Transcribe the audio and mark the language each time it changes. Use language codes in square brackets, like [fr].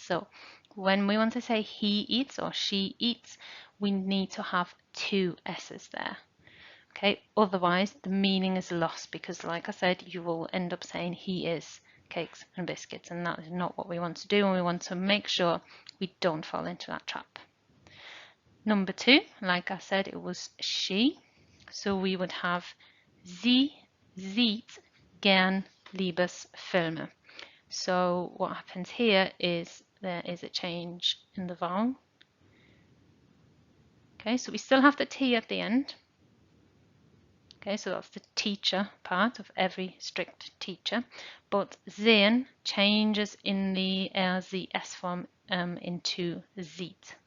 [en] So when we want to say he eats or she eats, we need to have two S's there. Okay, otherwise the meaning is lost because, like I said, you will end up saying he is cakes and biscuits, and that is not what we want to do, and we want to make sure we don't fall into that trap. Number 2, like I said, it was she. So we would have [de] sie sieht gern Liebesfilme. [en] So what happens here is there is a change in the vowel. Okay, so we still have the T at the end. Okay, so that's the teacher part of every strict teacher. But sehen changes in the S form into sieht.